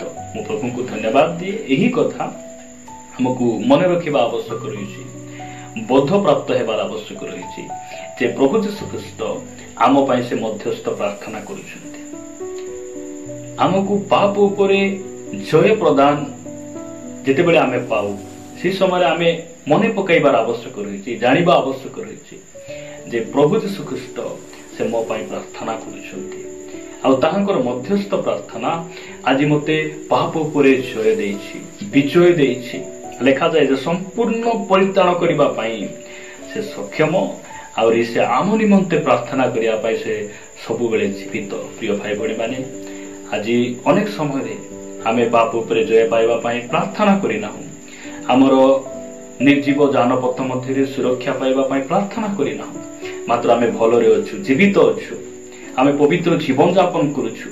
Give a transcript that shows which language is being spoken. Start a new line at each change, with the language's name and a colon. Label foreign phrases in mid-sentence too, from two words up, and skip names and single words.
Odia: ମୁ ପ୍ରଭୁ କୋ ଧନ୍ୟବାଦ ଦିଏ। ୟହି କଥା ହମକୋ ମନ ରଖିବା ଆବଶ୍ୟକ ରହି, ବୋଧ ପ୍ରାପ୍ତ ହେବାର ଆବଶ୍ୟକ ରହି ଯେ ପ୍ରଭୁ ଯୀଶୁ ଖ୍ରୀଷ୍ଟ ଆମ ପାଇଁ ସେ ମଧ୍ୟସ୍ଥ ପ୍ରାର୍ଥନା କରୁଛନ୍ତି। ହମକୋ ପାପ ଉପରେ ଜୟ ପ୍ରଦାନ ଯେତେବେଳେ ଆମେ ପାଉ ସେ ସମୟ ଆମେ ମନେ ପକାଇବାର ଆବଶ୍ୟକ ରହି, ଜାଣିବା ଆବଶ୍ୟକ ରହି ଯେ ପ୍ରଭୁ ଯୀଶୁ ଖ୍ରୀଷ୍ଟ ସେ ମୋ ପାଇଁ ପ୍ରାର୍ଥନା କରୁଛନ୍ତି ଆ ତାହାଙ୍କର ମଧ୍ୟସ୍ଥ ପ୍ରାର୍ଥନା ଆଜି ମତେ ପାପ ଉପରେ ଜୟ ଦେଇଛି, ବିଜୟ ଦେଇଛି। ଲିଖା ଯାଏ ଯେ ସମ୍ପୂର୍ଣ୍ଣ ପରିତ୍ରାଣ କରିବା ପାଇଁ ସେ ସକ୍ଷମ ଆଉରି ସେ ଆମ ନିମନ୍ତେ ପ୍ରାର୍ଥନା କରିୟା ପାଇଁ ସେ ସବୁ ବେଳେ ଜୀବିତ। ପ୍ରିୟ ଭାଇ ଭଉଣୀ ମାନେ ଆଜି ଅନେକ ସମୟ ରେ ଆମେ ପାପ ଉପରେ ଜୟ ପାଇବା ପାଇଁ ପ୍ରାର୍ଥନା କରିନା ହୁଁ, ହମର ନିର୍ଜୀବ ଜାନପଥ ମଧ୍ୟ ସୁରକ୍ଷା ପାଇବା ପାଇଁ ପ୍ରାର୍ଥନା କରିନା ହୁଁ, ମାତ୍ର ଆମେ ଭଲରେ ଅଛୁ, ଜୀବିତ ଅଛୁ, ଆମେ ପବିତ୍ର ଜୀବନ ଯାପନ କରୁଛୁ।